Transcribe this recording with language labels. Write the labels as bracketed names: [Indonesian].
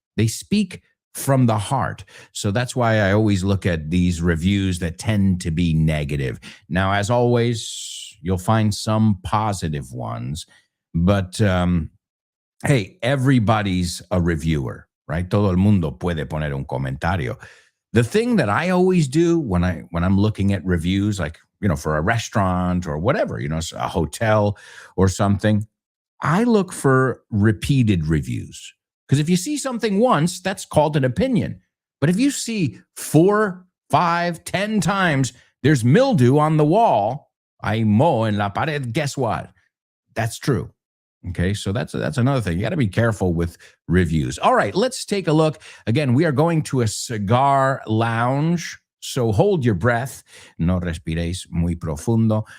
[English] They speak from the heart. So that's why I always look at these reviews that tend to be negative. Now, as always, you'll find some positive ones, but hey, everybody's a reviewer, right? [Spanish] Todo el mundo puede poner un comentario. [English] The thing that I always do when I'm looking at reviews, like, for a restaurant or whatever, a hotel or something, I look for repeated reviews. Because if you see something once, that's called an opinion. But if you see 4, 5, 10 times, there's mildew on the wall, [Spanish] hay moho en la pared, [English] guess what? That's true. Okay, so that's another thing. You got to be careful with reviews. All right, let's take a look. Again, we are going to a cigar lounge. So hold your breath. [Spanish] No respiréis muy profundo.